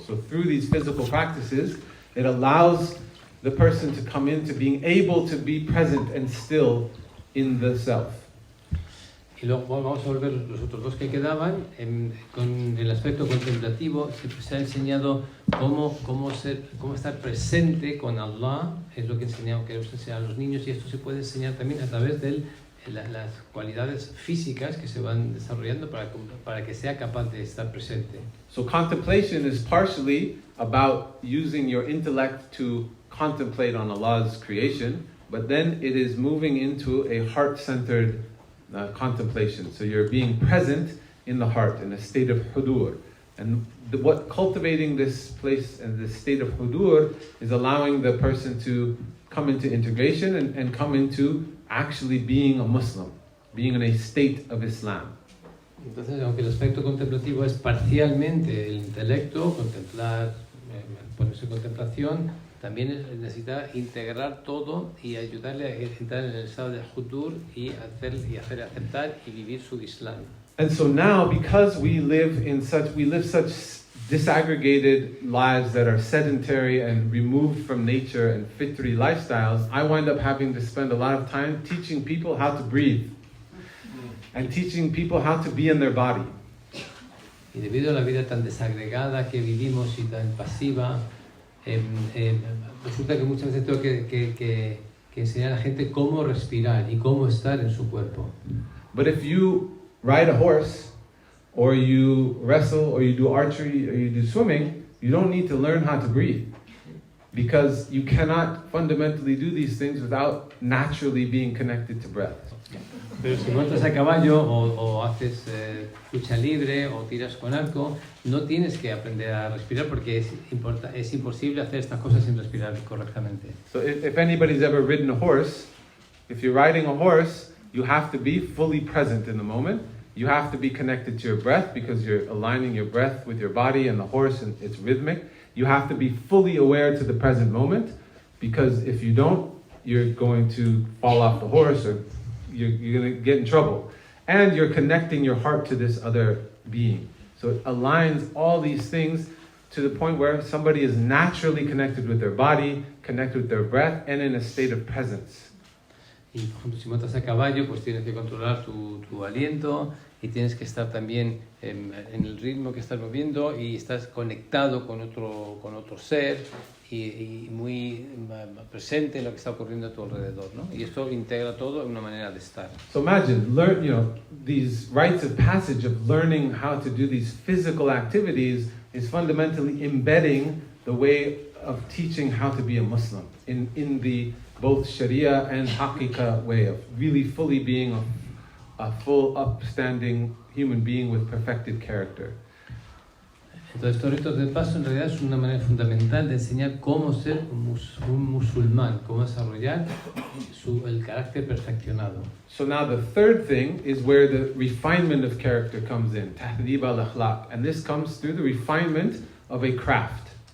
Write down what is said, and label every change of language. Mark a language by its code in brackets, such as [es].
[en] So through these physical practices, it allows the person to come into being able to be present and still in the self. [es] Y luego vamos a volver los otros dos que quedaban. Con el aspecto contemplativo se ha enseñado cómo estar presente con Allah, es lo que queremos enseñar a los niños, y esto se puede enseñar también a través de las cualidades físicas que se van desarrollando para que sea capaz de estar presente. [en] So contemplation is partially about using your intellect to contemplate on Allah's creation, but then it is moving into a heart-centered contemplation. So you're being present in the heart, in a state of hudur. And what cultivating this place and this state of hudur is allowing the person to come into integration and come into actually being a Muslim, being in a state of Islam. [es] Entonces, aunque el aspecto contemplativo es parcialmente el intelecto, contemplar, ponerse en contemplación, también necesita integrar todo y ayudarle a entrar en el estado de hudur y hacer aceptar y vivir su Islam. [en] And so now, because we live such disaggregated lives that are sedentary and removed from nature and fitri lifestyles, I wind up having to spend a lot of time teaching people how to breathe and teaching people how to be in their body. [es] Y debido a la vida tan desagregada que vivimos y tan pasiva, resulta que muchas veces tengo que enseñar a la gente cómo respirar y cómo estar en su cuerpo. [en] But if you ride a horse, or you wrestle, or you do archery, or you do swimming, you don't need to learn how to breathe. Because you cannot fundamentally do these things without naturally being connected to breath. [es] Pero si montas a caballo o haces lucha libre o tiras con arco, no tienes que aprender a respirar porque es imposible hacer estas cosas sin respirar correctamente. [en] So if anybody's ever ridden a horse, if you're riding a horse, you have to be fully present in the moment. You have to be connected to your breath because you're aligning your breath with your body and the horse and it's rhythmic. You have to be fully aware to the present moment because if you don't, you're going to fall off the horse or you're going to get in trouble. And you're connecting your heart to this other being. So it aligns all these things to the point where somebody is naturally connected with their body, connected with their breath, and in a state of presence. [es] Y por ejemplo, si montas a caballo, pues tienes que controlar tu aliento y tienes que estar también en el ritmo que estás moviendo y estás conectado con otro ser y muy presente en lo que está ocurriendo a tu alrededor, ¿no? Y esto integra todo en una manera de estar. [en] So imagine, these rites of passage of learning how to do these physical activities is fundamentally embedding the way of teaching how to be a Muslim in the both Sharia and Haqiqa way of really fully being a full upstanding human being with perfected character. [es] Entonces, estos ritos del paso en realidad es una manera fundamental de enseñar cómo ser un musulmán, cómo desarrollar el carácter perfeccionado. [en] So now the third thing is where the refinement of character comes in, tahdib al-akhlaq, and this comes through the refinement of a craft.